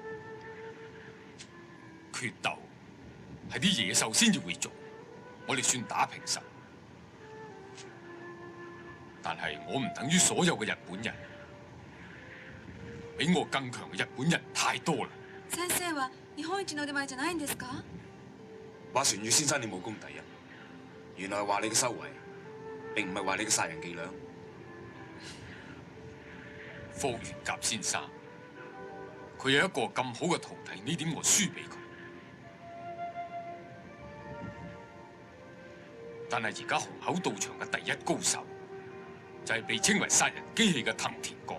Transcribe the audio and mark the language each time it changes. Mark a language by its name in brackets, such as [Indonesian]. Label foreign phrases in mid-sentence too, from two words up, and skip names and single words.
[Cantonese] 決鬥係啲野獸先至會做，我哋算打平手。但係我唔等於所有嘅日本人，比我更強嘅日本人太多啦。 [Japanese] 先生は日本一の腕前じゃないんですか？ [Cantonese] 話船月先生你武功第一，原來話你嘅修為，並唔係話你嘅殺人伎倆。霍元甲先生，佢有一個咁好嘅徒弟，呢點我輸俾佢。但係而家虹口道場嘅第一高手，就係被稱為殺人機器嘅藤田國。